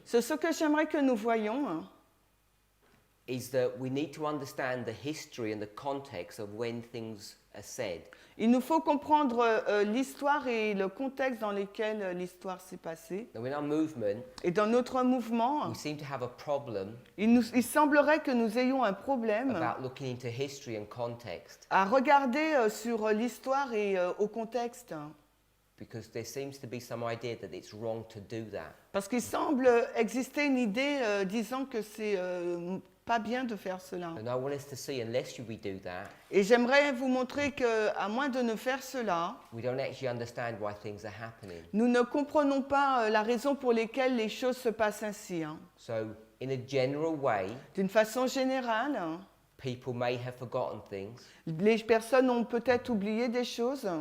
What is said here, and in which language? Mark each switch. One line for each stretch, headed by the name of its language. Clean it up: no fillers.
French: C'est ce que j'aimerais que nous voyions.
English: is that we need to understand the history and the context of when things are said.
French: Il nous faut comprendre l'histoire et le contexte dans lequel l'histoire s'est passée.
English: Now, in our movement,
French: Et dans notre mouvement,
English: we seem to have a problem
French: il semblerait que nous ayons un problème
English: about looking into history and context
French: à regarder sur l'histoire et au contexte.
English: because there seems to be some idea that it's wrong to do that.
French: Parce qu'il semble exister une idée disant que c'est pas bien de faire cela.
English: And I want us to see, unless we do that,
French: Et j'aimerais vous montrer qu'à moins de ne faire cela,
English: we don't actually understand why things are happening.
French: nous ne comprenons pas la raison pour laquelle les choses se passent ainsi. Hein.
English: So, in a general way,
French: D'une façon générale,
English: people may have forgotten things.
French: les personnes ont peut-être oublié des choses.